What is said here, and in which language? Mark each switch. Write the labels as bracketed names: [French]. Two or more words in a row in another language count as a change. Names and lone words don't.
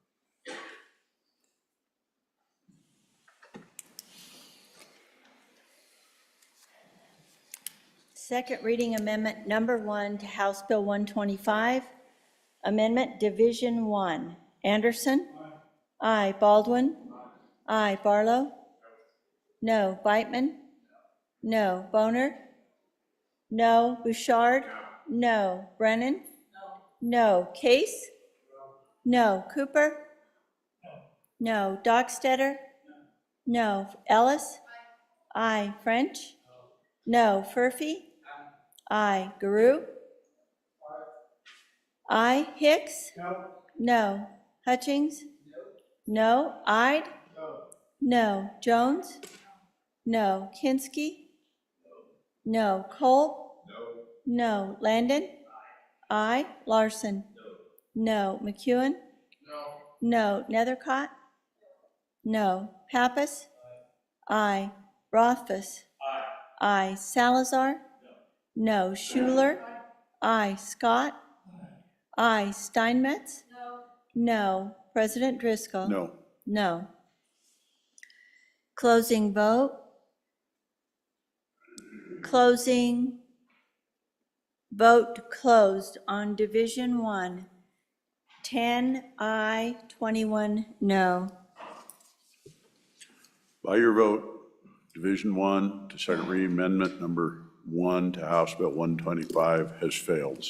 [English] Second reading amendment number 1 to House Bill 125. Amendment Division 1. Anderson? Aye. Baldwin? Aye. Barlow? No. Beitman? No. Boner? No. Bouchard? No. Brennan? No. Case? No. Cooper? No. Dockstetter? No. Ellis? Aye. French? No. Furphy? Aye. Guru? Aye. Hicks? No. Hutchings? No. Ide? No. Jones? No. Kinsky? No. Cole? No. Landon? Aye. Larson? No. McEwen? No. Nethercott? No. Pappas? Aye. Rothfuss? Aye. Salazar? No. Schuler? Aye. Scott? Aye. Steinmetz? No. President Driscoll? No. No. Closing vote. Closing. Vote closed on Division 1. 10 aye, 21 no. By your vote, Division 1 to second reading amendment number 1 to House Bill 125 has failed.